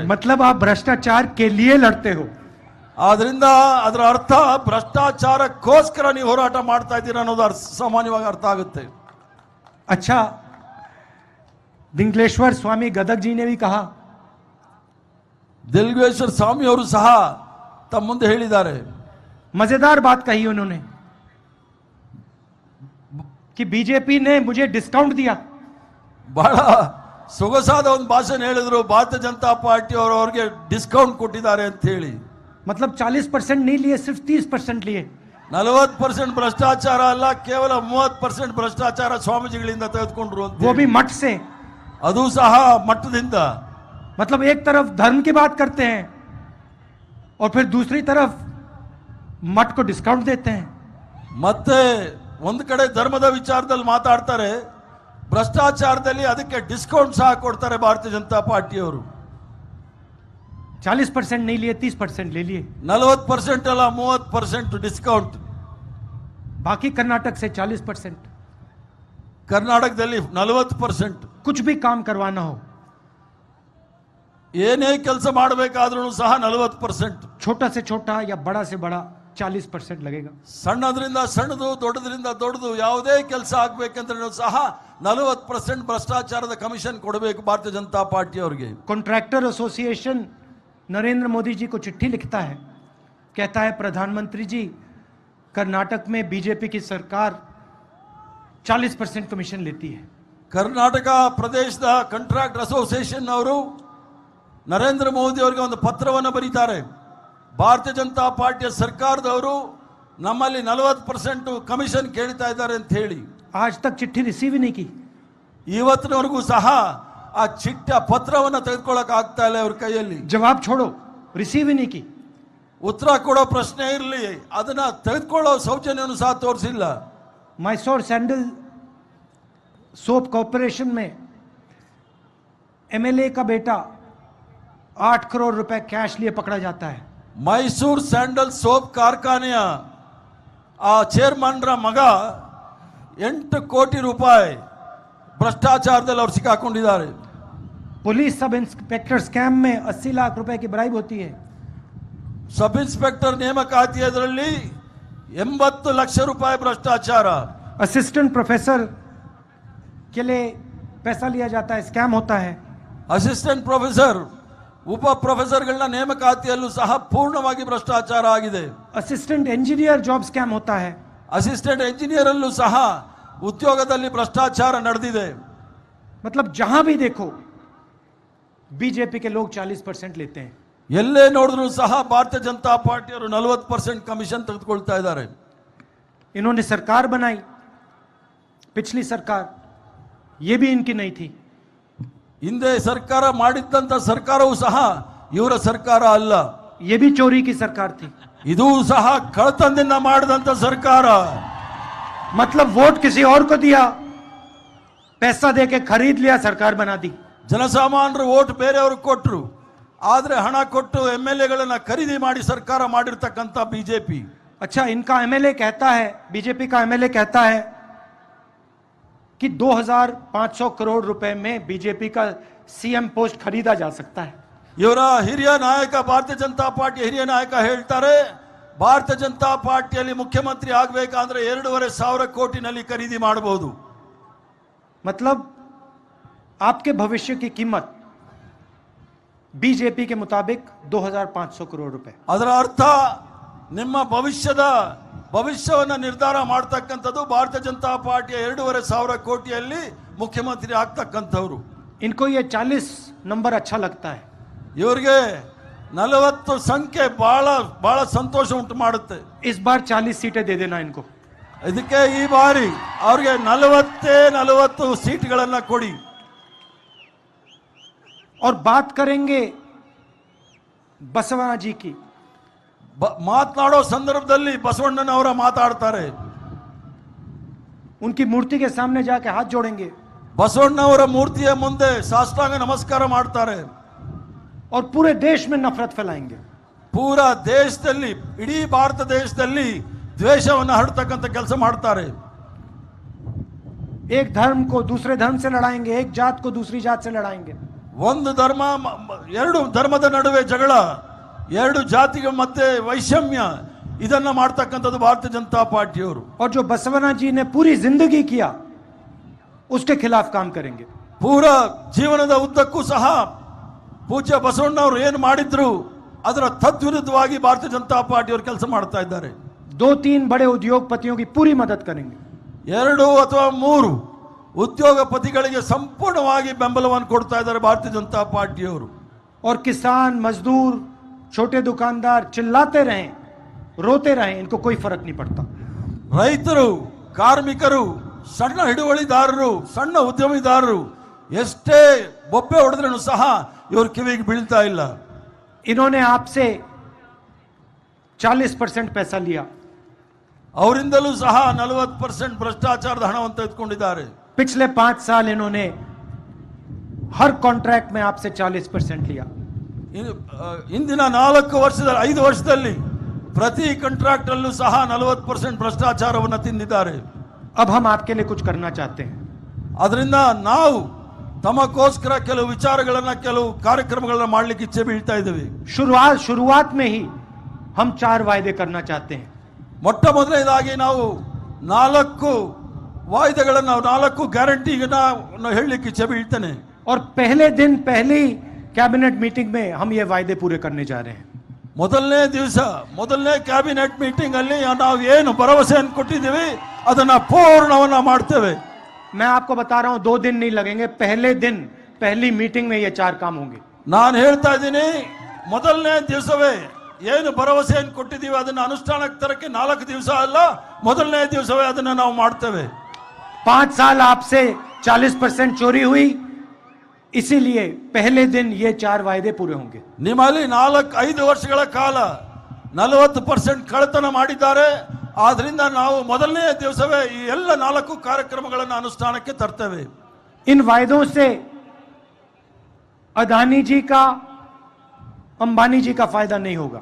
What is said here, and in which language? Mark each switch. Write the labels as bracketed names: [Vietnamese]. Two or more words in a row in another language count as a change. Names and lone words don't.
[Hindi] मतलब आप भ्रष्टाचार के लिए लड़ते हो। [Kannada] ಆದ್ರಿಂದ ಅದರ ಅರ್ಥ ಭ್ರಷ್ಟಾಚಾರಕ್ಕೋಸ್ಕರ ನೀವು ಹೋರಾಟ ಮಾಡ್ತಾ ಇದ್ದೀರಾ ಅನ್ನೋದು ಸಾಮಾನ್ಯವಾಗಿ ಅರ್ಥ ಆಗುತ್ತೆ. [Hindi] अच्छा, दिंगलेश्वर स्वामी गदग जी ने भी कहा, [Kannada] ದಿಲ್ಗೇಶ್ವರ ಸ್ವಾಮಿ ಅವರು ಸಹ ತಮ್ಮ ಮುಂದೆ ಹೇಳಿದ್ದಾರೆ. [Hindi] मजेदार बात कही उन्होंने कि बीजेपी ने मुझे डिस्काउंट दिया। [Kannada] ಬಹಳ ಸೊಗಸಾದ ಒಂದು ಭಾಷಣ ಹೇಳಿದ್ರು, ಭಾರತೀಯ ಜನತಾ ಪಾರ್ಟಿ ಅವರು ಅವ್ರಿಗೆ ಡಿಸ್ಕೌಂಟ್ ಕೊಟ್ಟಿದ್ದಾರೆ ಅಂತ ಹೇಳಿ. [Hindi] मतलब 40% नहीं लिए, सिर्फ 30% लिए। [Kannada] 40% ಭ್ರಷ್ಟಾಚಾರ ಅಲ್ಲ, ಕೇವಲ 30% ಭ್ರಷ್ಟಾಚಾರ ಸ್ವಾಮೀಜಿಗಳಿಂದ ತೆಗೆದುಕೊಂಡ್ರು ಅಂತ. [Hindi] वो भी मठ से। [Kannada] ಅದು ಸಹ ಮಟ್ಟದಿಂದ. [Hindi] मतलब एक तरफ धर्म की बात करते हैं और फिर दूसरी तरफ मठ को डिस्काउंट देते हैं। [Kannada] ಮತ್ತೆ ಒಂದು ಕಡೆ ಧರ್ಮದ ವಿಚಾರದಲ್ಲಿ ಮಾತಾಡ್ತಾರೆ, ಭ್ರಷ್ಟಾಚಾರದಲ್ಲಿ ಅದಕ್ಕೆ ಡಿಸ್ಕೌಂಟ್ ಸಹ ಕೊಡ್ತಾರೆ ಭಾರತೀಯ ಜನತಾ ಪಾರ್ಟಿಯವರು. [Hindi] 40% नहीं लिए, 30% ले लिए। [Kannada] 40% ಅಲ್ಲ, 30% ಡಿಸ್ಕೌಂಟ್. [Hindi] बाकी कर्नाटक से 40%। [Kannada] ಕರ್ನಾಟಕದಲ್ಲಿ 40%. [Hindi] कुछ भी काम करवाना हो, [Kannada] ಏನೇ ಕೆಲಸ ಮಾಡಬೇಕಾದ್ರೂ ಸಹ 40%. [Hindi] छोटा से छोटा या बड़ा से बड़ा 40% लगेगा। [Kannada] ಸಣ್ಣದ್ರಿಂದ ಸಣ್ಣದು, ದೊಡ್ಡದ್ರಿಂದ ದೊಡ್ಡದು ಯಾವುದೇ ಕೆಲಸ ಆಗ್ಬೇಕಂದ್ರೆ ಸಹ 40% ಭ್ರಷ್ಟಾಚಾರದ ಕಮಿಷನ್ ಕೊಡಬೇಕು ಭಾರತೀಯ ಜನತಾ ಪಾರ್ಟಿ ಅವರಿಗೆ. [English] contractor association [Hindi] नरेंद्र मोदी जी को चिट्ठी लिखता है, कहता है प्रधानमंत्री जी, कर्नाटक में बीजेपी की सरकार 40% कमीशन लेती है। [Kannada] ಕರ್ನಾಟಕ ಪ್ರದೇಶದ [English] contract association [Kannada] ಅವರು ನರೇಂದ್ರ ಮೋದಿ ಅವರಿಗೆ ಒಂದು ಪತ್ರವನ್ನು ಬರೀತಾರೆ. ಭಾರತೀಯ ಜನತಾ ಪಾರ್ಟಿಯ ಸರ್ಕಾರದವರು ನಮ್ಮಲ್ಲಿ 40% ಕಮಿಷನ್ ಕೇಳ್ತಾ ಇದ್ದಾರೆ ಅಂತ ಹೇಳಿ. [Hindi] आज तक चिट्ठी रिसीव ही नहीं की. [Kannada] ಇವತ್ತಿನವರೆಗೂ ಸಹ ಆ ಚಿಟ್ಟ ಪತ್ರವನ್ನು ತೆಗೆದುಕೊಳ್ಳಕ್ ಆಗ್ತಾ ಇಲ್ಲ ಅವ್ರ ಕೈಯಲ್ಲಿ. [Hindi] जवाब छोड़ो, रिसीव ही नहीं की. [Kannada] ಉತ್ತರ ಕೊಡೋ ಪ್ರಶ್ನೆ ಇರಲಿ, ಅದನ್ನ ತೆಗೆದುಕೊಳ್ಳೋ ಸೌಜನ್ಯವನ್ನು ಸಹ ತೋರಿಸಿಲ್ಲ. [Hindi] मैसोर सैंडल सोप कॉर्पोरेशन में एमएलए का बेटा 8 करोड़ रुपए कैश लिए पकड़ा जाता है. [Kannada] ಮೈಸೂರು ಸ್ಯಾಂಡಲ್ ಸೋಪ್ ಕಾರ್ಖಾನೆಯ ಆ ಚೇರ್ಮನ್ರ ಮಗ 8 ಕೋಟಿ ರೂಪಾಯಿ ಭ್ರಷ್ಟಾಚಾರದಲ್ಲಿ ಅವರು ಸಿಕ್ಕಾಕೊಂಡಿದ್ದಾರೆ. [English] police sub inspector scam [Hindi] में 80 लाख रुपए की ब्राइब होती है. [English] sub inspector [Kannada] ನೇಮಕಾತಿ ಅದರಲ್ಲಿ 80 ಲಕ್ಷ ರೂಪಾಯಿ ಭ್ರಷ್ಟಾಚಾರ. [English] assistant professor [Hindi] के लिए पैसा लिया जाता है, स्कैम होता है. [English] assistant professor, [Kannada] ಉಪ ಪ್ರೊಫೆಸರ್ಗಳನ್ನ ನೇಮಕಾತಿಯಲ್ಲೂ ಸಹ ಪೂರ್ಣವಾಗಿ ಭ್ರಷ್ಟಾಚಾರ ಆಗಿದೆ. [English] assistant engineer job scam [Hindi] होता है. [English] assistant engineer [Kannada] ಅಲ್ಲೂ ಸಹ ಉದ್ಯೋಗದಲ್ಲಿ ಭ್ರಷ್ಟಾಚಾರ ನಡೆದಿದೆ. [Hindi] मतलब जहां भी देखो बीजेपी के लोग 40% लेते हैं. [Kannada] ಎಲ್ಲೇ ನೋಡಿದ್ರು ಸಹ ಭಾರತೀಯ ಜನತಾ ಪಾರ್ಟಿಯವರು 40% ಕಮಿಷನ್ ತೆಗೆದುಕೊಳ್ತಾ ಇದ್ದಾರೆ. [Hindi] इन्होंने सरकार बनाई, पिछली सरकार, ये भी इनकी नहीं थी. [Kannada] ಹಿಂದೆ ಸರ್ಕಾರ ಮಾಡಿದ್ದಂತ ಸರ್ಕಾರವೂ ಸಹ ಇವರ ಸರ್ಕಾರ ಅಲ್ಲ. [Hindi] ये भी चोरी की सरकार थी. [Kannada] ಇದು ಸಹ ಕಳ್ಳತನದಿಂದ ಮಾಡಿದಂತ ಸರ್ಕಾರ. [Hindi] मतलब वोट किसी और को दिया, पैसा देके खरीद लिया, सरकार बना दी. [Kannada] ಜನಸಾಮಾನ್ಯರು ವೋಟ್ ಬೇರೆಯವ್ರಿಗೆ ಕೊಟ್ಟರು, ಆದ್ರೆ ಹಣ ಕೊಟ್ಟು MLA ಗಳನ್ನ ಖರೀದಿ ಮಾಡಿ ಸರ್ಕಾರ ಮಾಡಿರ್ತಕ್ಕಂಥ ಬಿಜೆಪಿ. [Hindi] अच्छा, इनका एमएलए कहता है, बीजेपी का एमएलए कहता है कि 2500 करोड़ रुपए में बीजेपी का [English] CM post [Hindi] खरीदा जा सकता है. [Kannada] ಇವರ ಹಿರಿಯ ನಾಯಕ, ಭಾರತೀಯ ಜನತಾ ಪಾರ್ಟಿ ಹಿರಿಯ ನಾಯಕ ಹೇಳ್ತಾರೆ, ಭಾರತೀಯ ಜನತಾ ಪಾರ್ಟಿಯಲ್ಲಿ ಮುಖ್ಯಮಂತ್ರಿ ಆಗಬೇಕಂದ್ರೆ 2,500 ಕೋಟಿನಲ್ಲಿ ಖರೀದಿ ಮಾಡಬಹುದು. [Hindi] मतलब आपके भविष्य की कीमत बीजेपी के मुताबिक 2500 करोड़ रुपए. [Kannada] ಅದರ ಅರ್ಥ ನಿಮ್ಮ ಭವಿಷ್ಯವನ್ನ ನಿರ್ಧಾರ ಮಾಡತಕ್ಕಂಥದ್ದು ಭಾರತೀಯ ಜನತಾ ಪಾರ್ಟಿಯ 2,500 ಕೋಟಿಯಲ್ಲಿ ಮುಖ್ಯಮಂತ್ರಿ ಆಗ್ತಕ್ಕಂಥವ್ರು. [Hindi] इनको ये 40 नंबर अच्छा लगता है. [Kannada] ಇವರಿಗೆ 40 ಸಂಖ್ಯೆ ಬಹಳ ಸಂತೋಷ ಉಂಟು ಮಾಡುತ್ತೆ. [Hindi] इस बार 40 सीटें दे देना इनको. [Kannada] ಇದಕ್ಕೆ ಈ ಬಾರಿ ಅವ್ರಿಗೆ 40 ಸೀಟ್ಗಳನ್ನ ಕೊಡಿ. [Hindi] और बात करेंगे बसवना जी की. [Kannada] ಮಾತನಾಡೋ ಸಂದರ್ಭದಲ್ಲಿ ಬಸವಣ್ಣನವರ ಮಾತಾಡ್ತಾರೆ. [Hindi] उनकी मूर्ति के सामने जाके हाथ जोड़ेंगे [Kannada] ಬಸವಣ್ಣವರ ಮೂರ್ತಿಯ ಮುಂದೆ ಸಾಷ್ಟಾಂಗ ನಮಸ್ಕಾರ ಮಾಡ್ತಾರೆ. [Hindi] और पूरे देश में नफरत फैलाएंगे. [Kannada] ಪೂರಾ ದೇಶದಲ್ಲಿ, ಇಡೀ ಭಾರತ ದೇಶದಲ್ಲಿ ದ್ವೇಷವನ್ನು ಹರಡ್ತಕ್ಕಂಥ ಕೆಲಸ ಮಾಡ್ತಾರೆ. [Hindi] एक धर्म को दूसरे धर्म से लड़ाएंगे, एक जात को दूसरी जात से लड़ाएंगे. [Kannada] ಒಂದು ಧರ್ಮ, ಎರಡು ಧರ್ಮದ ನಡುವೆ ಜಗಳ, ಎರಡು ಜಾತಿಗಳ ಮಧ್ಯೆ ವೈಷಮ್ಯ, ಇದನ್ನ ಮಾಡ್ತಕ್ಕಂಥದ್ದು ಭಾರತೀಯ ಜನತಾ ಪಾರ್ಟಿಯವರು. [Hindi] और जो बसवना जी ने पूरी जिंदगी किया उसके खिलाफ काम करेंगे. [Kannada] ಪೂರಾ ಜೀವನದ ಉದ್ದಕ್ಕೂ ಸಹ ಪೂಜ್ಯ ಬಸವಣ್ಣವರು ಏನು ಮಾಡಿದ್ರು ಅದರ ತದ್ವಿರುದ್ಧವಾಗಿ ಭಾರತೀಯ ಜನತಾ ಪಾರ್ಟಿಯವರು ಕೆಲಸ ಮಾಡ್ತಾ ಇದ್ದಾರೆ. [Hindi] 2-3 बड़े उद्योगपतियों की पूरी मदद करेंगे. [Kannada] 2 ಅಥವಾ 3 ಉದ್ಯೋಗಪತಿಗಳಿಗೆ ಸಂಪೂರ್ಣವಾಗಿ ಬೆಂಬಲವನ್ನು ಕೊಡ್ತಾ ಇದ್ದಾರೆ ಭಾರತೀಯ ಜನತಾ ಪಾರ್ಟಿಯವರು. [Hindi] और किसान, मजदूर, छोटे दुकानदार चिल्लाते रहें, रोते रहें, इनको कोई फर्क नहीं पड़ता. [Kannada] ರೈತರು, ಕಾರ್ಮಿಕರು, ಸಣ್ಣ ಹಿಡುವಳಿದಾರರು, ಸಣ್ಣ ಉದ್ಯಮಿದಾರರು ಎಷ್ಟೇ ಬೊಬ್ಬೆ ಹೊಡೆದ್ರೂ ಸಹ ಇವ್ರ ಕಿವಿಗೆ ಬೀಳ್ತಾ ಇಲ್ಲ. [Hindi] इन्होंने आपसे 40% पैसा लिया. [Kannada] ಅವರಿಂದಲೂ ಸಹ 40% ಭ್ರಷ್ಟಾಚಾರದ ಹಣವನ್ನು ತೆಗೆದುಕೊಂಡಿದ್ದಾರೆ. [Hindi] पिछले 5 साल इन्होंने हर कॉन्ट्रैक्ट में आपसे 40% लिया. [Kannada] ಇಂದಿನ 5 ವರ್ಷದಲ್ಲಿ ಪ್ರತಿ ಕಾಂಟ್ರಾಕ್ಟ್ ಅಲ್ಲೂ ಸಹ 40% ಭ್ರಷ್ಟಾಚಾರವನ್ನು ತಿಂದಿದ್ದಾರೆ. [Hindi] अब हम आपके लिए कुछ करना चाहते हैं. [Kannada] ಅದರಿಂದ ನಾವು ತಮಗೋಸ್ಕರ ಕೆಲವು ವಿಚಾರಗಳನ್ನ, ಕೆಲವು ಕಾರ್ಯಕ್ರಮಗಳನ್ನ ಮಾಡಲಿಕ್ಕೆ ಇಚ್ಛೆ ಬೀಳ್ತಾ ಇದ್ದೀವಿ. [Hindi] शुरुआत में ही हम 4 वायदे करना चाहते हैं. [Kannada] ಮೊಟ್ಟ ಮೊದಲನೇದಾಗಿ ನಾವು 4 ವಾಯ್ದೆಗಳನ್ನು, 4 ಗ್ಯಾರಂಟಿಗಳನ್ನ ಹೇಳಲಿಕ್ಕೆ ಇಚ್ಛೆ ಬೀಳ್ತೇನೆ. [Hindi] और पहले दिन पहली [English] cabinet meeting [Hindi] में हम ये वायदे पूरे करने जा रहे हैं. [Kannada] ಮೊದಲನೇ ದಿವಸ, ಮೊದಲನೇ [English] cabinet meeting [Kannada] ಅಲ್ಲಿ ನಾವು ಏನು ಭರವಸೆಯನ್ನು ಕೊಟ್ಟಿದ್ದೀವಿ ಅದನ್ನ ಪೂರ್ಣವನ್ನ ಮಾಡ್ತೇವೆ. [Hindi] मैं आपको बता रहा हूं 2 दिन नहीं लगेंगे, पहले दिन पहली मीटिंग में ये 4 काम होंगे। [Kannada] ನಾನು ಹೇಳ್ತಾ ಇದ್ದೀನಿ, ಮೊದಲನೇ ದಿವಸವೇ ಏನು ಭರವಸೆಯನ್ನು ಕೊಟ್ಟಿದ್ದೀವಿ ಅದನ್ನ ಅನುಷ್ಠಾನಕ್ಕೆ ತರಕ್ಕೆ 4 ದಿವಸ ಅಲ್ಲ, ಮೊದಲನೇ ದಿವಸವೇ ಅದನ್ನ ನಾವು ಮಾಡ್ತೇವೆ। [Hindi] 5 साल आपसे 40% चोरी हुई, इसीलिए पहले दिन ये 4 वायदे पूरे होंगे। [Kannada] ನಿಮ್ಮಲ್ಲಿ 4-5 ವರ್ಷಗಳ ಕಾಲ 40% ಕಳ್ಳತನ ಮಾಡಿದ್ದಾರೆ, ಆದ್ರಿಂದ ನಾವು ಮೊದಲನೇ ದಿವಸವೇ ಈ ಎಲ್ಲ 4 ಕಾರ್ಯಕ್ರಮಗಳನ್ನು ಅನುಷ್ಠಾನಕ್ಕೆ ತರ್ತೇವೆ। [Hindi] इन वायदों से अदानी जी का, अंबानी जी का फायदा नहीं होगा।